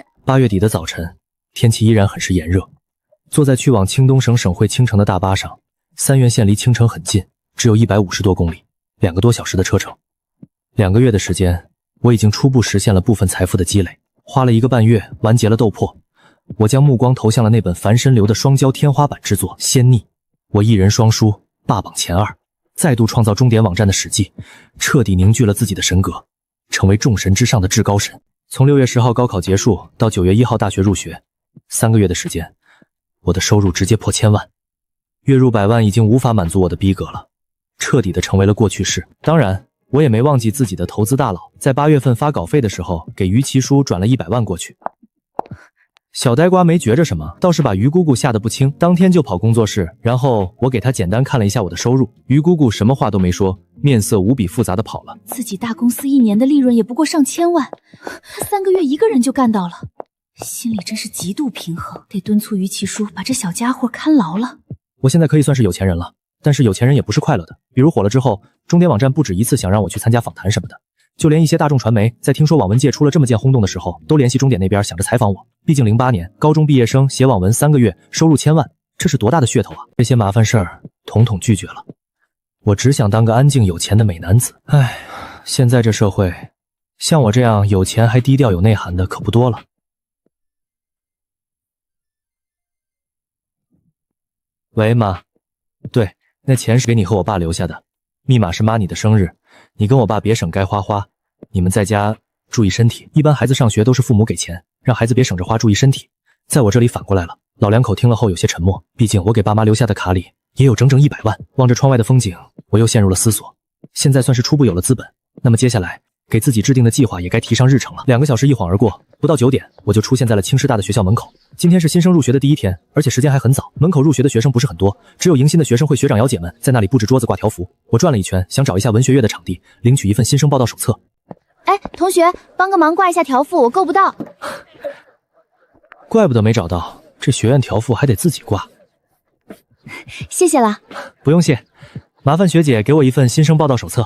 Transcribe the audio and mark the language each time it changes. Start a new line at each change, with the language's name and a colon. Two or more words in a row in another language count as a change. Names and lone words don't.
Chinese: 8 月底的早晨，天氣依然很是炎熱。坐在去往清東省省會青城的大巴上，三原線離青城很近，只有150多公里，2個多小時的車程。2個月的時間，我已經初步實現了部分財富的積累，花了1個半月完結了鬥破。我將目光投向了那本凡身流的双骄天花板之作《仙逆》，我一人双书，霸榜前2，再度創造终点网站的史記，徹底凝聚了自己的神格，成為眾神之上的至高神。從6月10號高考結束到9月1號大學入學，3個月的時間，我的收入直接破1000萬，月入100萬已經無法滿足我的逼格了，徹底的成為了過去式。當然，我也沒忘記自己的投資大佬，在8月份發稿費的時候，給於其叔轉了100萬過去。小呆瓜沒覺着什麼，倒是把於姑姑嚇得不輕，當天就跑工作室，然後我給她簡單看了一下我的收入，於姑姑什麼話都沒說，面色無比複雜的跑了。自己大公司1年的利潤也不過上千萬，他3個月一個人就幹到了，心裡真是极度平衡，得敦促于其叔把這小家伙看牢了。我現在可以算是有錢人了，但是有錢人也不是快樂的，比如火了之後，終點網站不止一次想讓我去參加訪談什麼的，就連一些大眾傳媒在聽說網文界出了這麼件轟動的時候，都聯繫終點那邊想着採訪我。畢竟08年高中畢業生寫網文3個月收入1000萬，這是多大的噱頭啊！這些麻煩事兒統統拒絕了，我只想當個安靜有錢的美男子。唉，現在這社會，像我這樣有錢還低調有內涵的可不多了。喂，媽。對，那錢是給你和我爸留下的，密碼是媽你的生日，你跟我爸別省該花花，你們在家注意身体。一般孩子上學都是父母給錢，讓孩子別省着花，注意身體。在我這裡反過來了。老兩口聽了後有些沉默，畢竟我給爸媽留下的卡裡也有整整100萬。望着窗外的風景，我又陷入了思索。現在算是初步有了資本，那麼接下来給自己制定的計劃也該提上日程了。2個小時一晃而過，不到9點，我就出現在了清師大的學校門口。今天是新生入學的第1天，而且時間還很早，门口入學的學生不是很多，只有迎新的学生會學長幺姐們在那裡布置桌子掛條幅。我轉了一圈，想找一下文學院的場地，領取一份新生報到手冊。哎，同學，幫個忙掛一下條幅，我夠不到。怪不得沒找到，這學院條幅還得自己掛。謝謝了。不用謝，麻煩學姐給我一份新生報到手冊。